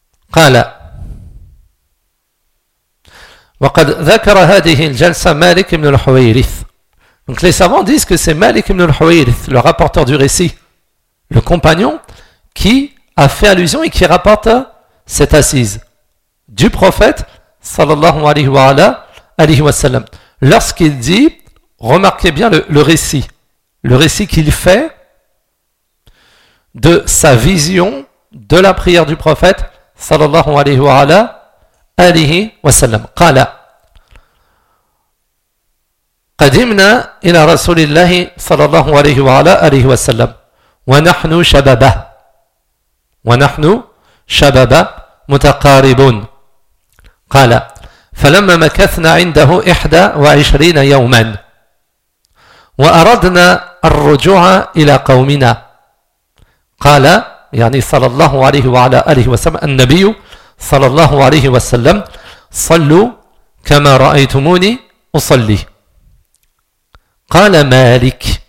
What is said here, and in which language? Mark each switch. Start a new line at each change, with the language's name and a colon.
Arabic: قال وقد ذكر هذه الجلسة مالك بن الحويرث.
French: Donc les savants disent que c'est Malik ibn al-Huwayrith, le rapporteur du récit, le compagnon qui a fait allusion et qui rapporte cette assise du prophète
Arabic: sallallahu alayhi wa sallam.
French: Lorsqu'il dit, remarquez bien le récit qu'il fait de sa vision de la prière du prophète
Arabic: sallallahu alayhi wa sallam. Qala قدمنا إلى رسول الله صلى الله عليه وعلى آله وسلم ونحن شبابا متقاربون. قال فلما مكثنا عنده 21 يوما وأردنا الرجوع إلى قومنا قال يعني صلى الله عليه وعلى آله وسلم النبي صلى الله عليه وسلم صلوا كما رأيتموني أصلي. قال مالك.